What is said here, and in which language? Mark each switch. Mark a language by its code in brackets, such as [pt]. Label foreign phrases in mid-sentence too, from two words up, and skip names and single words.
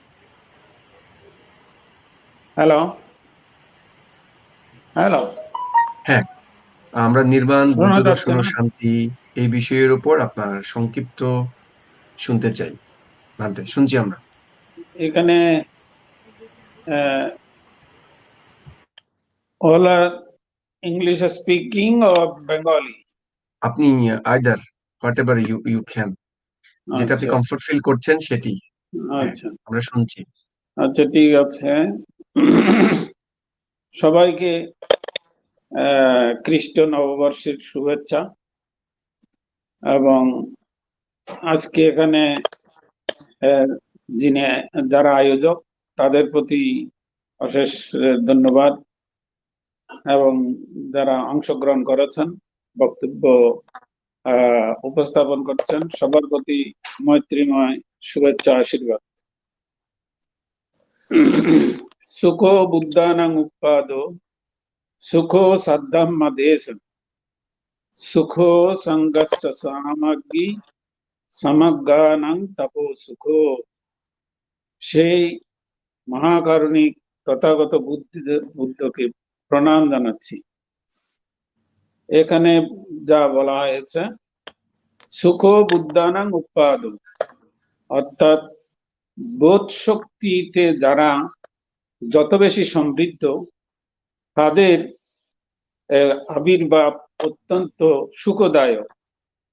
[en] Hello hello. [bn] হ্যাঁ, আমরা নির্বাণ, শোনা বুদ্ধ যাচ্ছে দর্শন ও না? শান্তি এই বিষয়ের উপর আপনার সংক্ষিপ্ত শুনতে চাই। ভান্তে শুনছি আমরা। [en] এখানে all are English speaking or Bengali? আপনি either what ever you can, [bn] যেটা আপনি আচ্ছা [en] comfort feel [bn] করছেন সেটি। হ্যাঁ, আচ্ছা আমরা শুনছি। আচ্ছা, ঠিক আছে। সবাইকে খ্রিস্ট নববর্ষের শুভেচ্ছা। এবং আজকে এখানে যারা আয়োজক তাদের প্রতি অশেষ ধন্যবাদ, এবং যারা অংশগ্রহণ করেছেন, বক্তব্য উপস্থাপন করছেন, সবার প্রতি মৈত্রীময় শুভেচ্ছা আশীর্বাদ। [pi] সুখো বুদ্ধানাং উৎপাদো সুখো সাধ্যাম্মা দেশ সুখো সংগস্য সামগ্রী সমজ্ঞানাং তপো সুখো। [bn] সেই মহাকারুণিক তথাগত বুদ্ধকে প্রণাম জানাচ্ছি। এখানে যা বলা হয়েছে, সুখ বুদ্ধানাং উৎপাদ, অর্থাৎ বোধ শক্তিতে যারা যত বেশি সমৃদ্ধ তাদের আবির্ভাব অত্যন্ত সুখদায়ক।